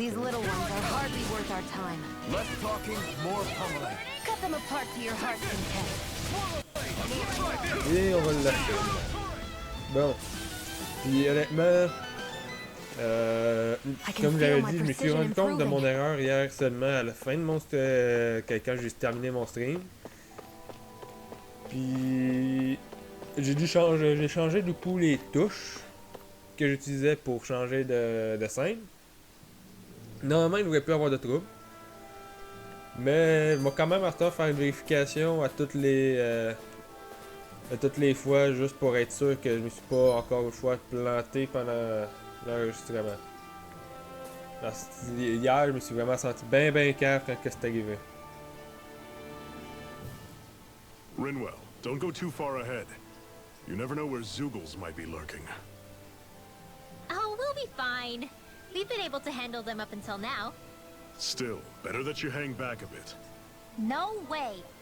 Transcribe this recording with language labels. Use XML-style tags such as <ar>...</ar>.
<en>These little ones are hardly worth our time. Less talking, more pummeling. Cut them apart to your heart's content.</en> <fr>Et on va le lâcher. Bon. Puis honnêtement, Comme j'avais dit, je me suis rendu compte de mon erreur hier seulement à la fin de mon quand j'ai terminé mon stream. Puis j'ai changé du coup les touches que j'utilisais pour changer de scène. Normalement, il ne devrait plus avoir de trouble. Mais je vais quand même faire une vérification à toutes les fois, juste pour être sûr que je me suis pas encore une fois planté pendant l'enregistrement. Hier, je me suis vraiment senti bien cave quand c'est arrivé.</fr> <en>Rinwell, don't go too far ahead. You never know where Zoogles might be lurking. Oh, we'll be fine. We've been able to handle them up until now. Still, better that you hang back a bit. No way.</en>